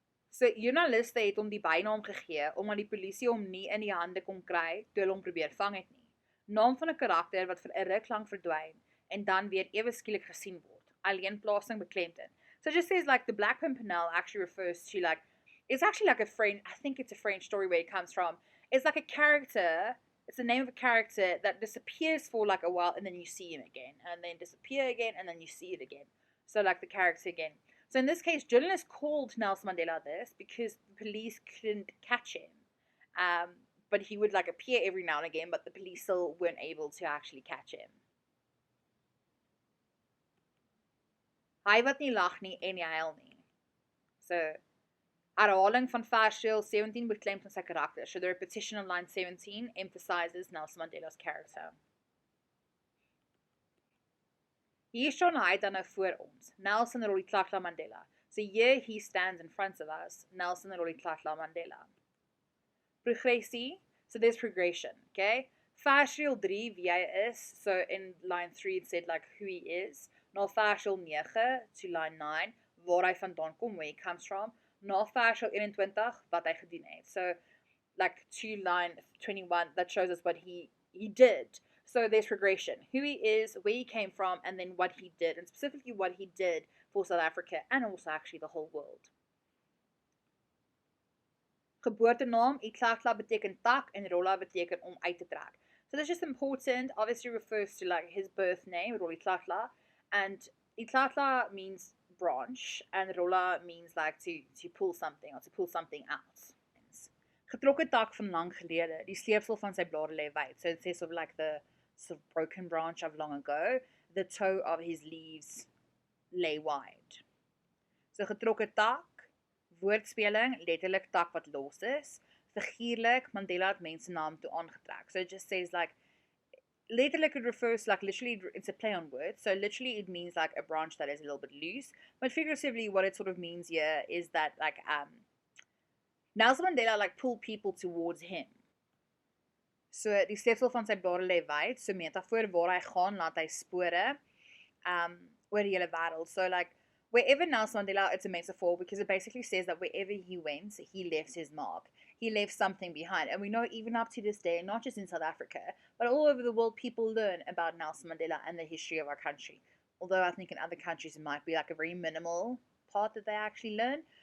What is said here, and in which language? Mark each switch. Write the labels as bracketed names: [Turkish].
[Afrikaans] So joernaliste het hom die bynaam gegee omdat die polisie hom nie in die hande kon kry toe hulle hom probeer vang het nie. Naam van 'n karakter wat vir 'n ruk lank verdwyn en dan weer ewe skielik gesien word. Alleenplasing beklemtoon. [English] So it just says like the black pimpernel actually refers to like, it's actually like a French, I think it's a French story where it comes from. It's like a character, it's the name of a character that disappears for like a while and then you see him again, and then disappear again and then you see it again. So like the character again. So in this case, journalists called Nelson Mandela this because the police couldn't catch him. But he would like appear every now and again, but the police still weren't able to actually catch him. [Afrikaans] Hy wat nie lag nie en nie huil nie. So, herhaling van versdeel 17 beklemtoon sy karakter. [English] So the repetition of line 17 emphasizes Nelson Mandela's character. [Afrikaans] Hier staan hy dan nou voor ons. Nelson Rolihlahla Mandela. [English] So here he stands in front of us. Nelson Rolihlahla Mandela. Progressie. So there's progression, okay? [Afrikaans] Versdeel 3, wie hy is. [English] So in line 3 it said like who he is. [Afrikaans] Na versdeel 9 [English] to line 9, [Afrikaans] waar hy vandaan kom, [English] where he comes from. [Afrikaans] Na versdeel 21, wat hy gedoen het. [English] So, like to line 21, that shows us what he did. So there's progression. Who he is, where he came from, and then what he did. And specifically what he did for South Africa, and also actually the whole world. [Afrikaans] Geboortenaam, Itlahla beteken tak, and Rolla beteken om uit te trek. [English] So that's just important. Obviously refers to like his birth name, Rolihlahla. And Itlahla means branch, and Rolla means like to pull something, or to pull something out. [Afrikaans] Getrokke tak van lang gelede, die sleepsel van sy blare lê wyd. [English] So it says sort of like the sort of broken branch of long ago, the toe of his leaves lay wide. [Afrikaans] So getrokke tak, woordspeling, letterlik tak wat los is. Figuurlik, Mandela het mense naam toe aangetrek. [English] So it just says like, letterlik it refers to like literally it's a play on words, so literally it means like a branch that is a little bit loose, but figuratively what it sort of means here is that like Nelson Mandela like pulled people towards him. [Afrikaans] So die sleepsel van sy blare lê wyd, so metafoor waar hy gaan laat hy spore oor die hele wêreld. [English] So like wherever Nelson Mandela, it's a metaphor because it basically says that wherever he went, he left his mark. He left something behind. And we know even up to this day, not just in South Africa, but all over the world, people learn about Nelson Mandela and the history of our country. Although I think in other countries it might be like a very minimal part that they actually learn.